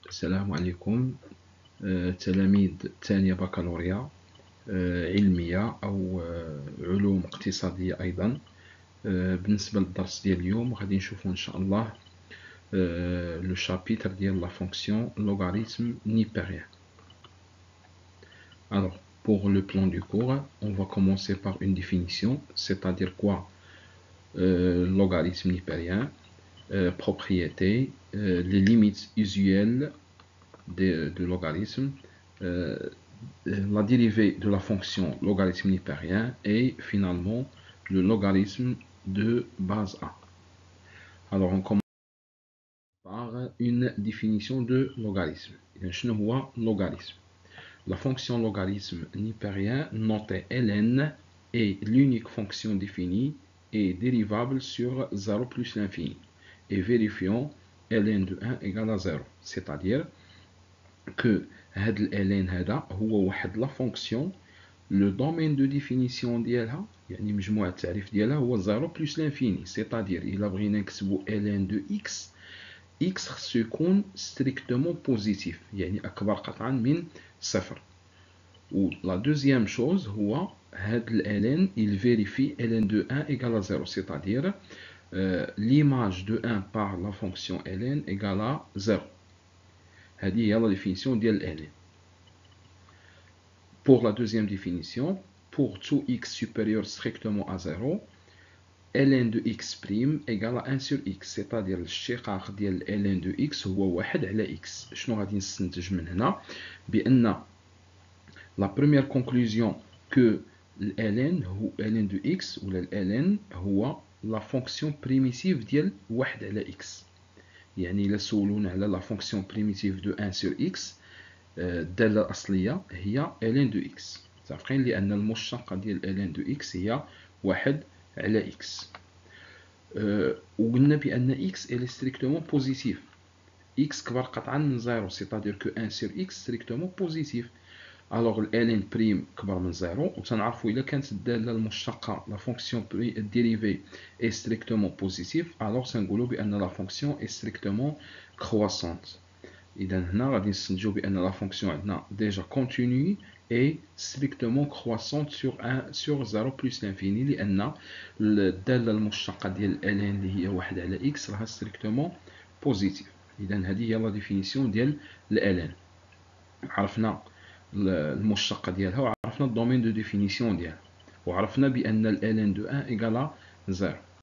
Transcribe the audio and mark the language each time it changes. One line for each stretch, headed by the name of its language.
Arabic: السلام عليكم تلاميذ ثانية بكالوريا علمية أو علوم اقتصادية أيضا. بالنسبة للدرس ديال اليوم غادي نشوفو إن شاء الله لو شابيتر ديال لا فونكسيون logarithme nipérien.
French: Alors, pour le plan du cours, on va commencer par une définition, c'est-à-dire quoi logarithme nipérien, propriétés, les limites usuelles de logarithme, la dérivée de la fonction logarithme nipérien et finalement le logarithme de base A. Alors on commence par une définition de logarithme. Logarithme. La fonction logarithme nipérien notée ln est l'unique fonction définie et dérivable sur 0 plus l'infini. Et vérifions ln de 1 égale à 0. C'est-à-dire que
Arabic: هاد الالين هذا هو واحد لا فونكسيون لو دومين دو ديفينيسيون ديالها يعني مجموع التعريف ديالها هو 0 بلس لانفيني سيتادير الا بغينا نكتبو الين دو اكس اكس خصو يكون ستريكتومون بوزيتيف يعني اكبر قطعا من صفر. و لا دوزيام شوز هو هاد الالين
French: il vérifie ln de 1 égale à 0 c'est-à-dire l'image de 1 par la fonction ln égale à 0.
Arabic: هذه هي
French: la définition
Arabic: ديال ln.
French: Pour la deuxième définition, pour tout x supérieur strictement à 0, ln de x' égale à 1 sur x, c'est-à-dire
Arabic: الشقاق ديال
French: ln de x هو 1 على x.
Arabic: شنو غادي نستنتج من هنا؟ بأن
French: la première conclusion que ln هو ln de x ولا ln هو la fonction primitive ديال 1 على x.
Arabic: يعني إلا سولونا على
French: la fonction primitive de 1 sur x
Arabic: الدالة الأصلية هي
French: ln de x.
Arabic: متفقين لأن المشتقة ديال ln de x هي 1 على x. وقلنا بأن
French: x est strictement positif.
Arabic: x كبر قطعا من 0
French: c'est-à-dire que 1 sur x strictement positif. alors ln prime
Arabic: كبر من 0 وتنعرفوا إلا كانت الدالة المشتقة
French: la fonction dérivée est strictement positive alors
Arabic: تنقولوا بأن
French: la fonction est strictement croissante.
Arabic: إذا هنا غادي نستنتجو بأن لا فونكسيون عندنا ديجا كونتينيو
French: et strictement croissante sur 0 plus l'infini
Arabic: لأن الدالة المشتقة ديال ln اللي هي 1 على x راها
French: strictement positive.
Arabic: إذا هذه هي لا ديفينيسيون ديال ln. عرفنا المشتقة ديالها وعرفنا الدومين دو ديفينيسيون ديالها وعرفنا بأن ln de 1 égale à 0.